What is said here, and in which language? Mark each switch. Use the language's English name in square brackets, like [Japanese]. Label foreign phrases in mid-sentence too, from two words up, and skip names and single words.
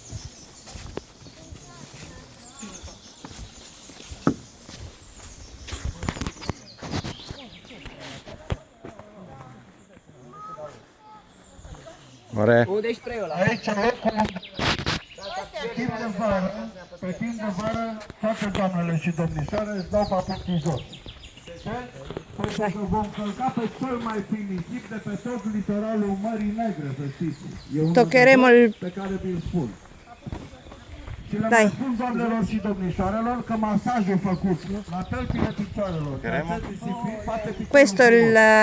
[Romanian] More? Aici locul pe timp de vară, toate doamnele și domnișoare îți dau papuchii jos. De ce? Pentru că vom călca pe cel mai fin nisip de pe tot litoralul Mării Negre, să știți. [Italian] E un Toccheremo il... [Romanian] pe care vi-l spun. Și le [Italian] Dai. [Romanian] mai spun doamnelor și domnișoarelor că masajul făcut la tălpile picioarelor, [Italian] Toccheremo? [Romanian] poate fi [Italian] Questo è il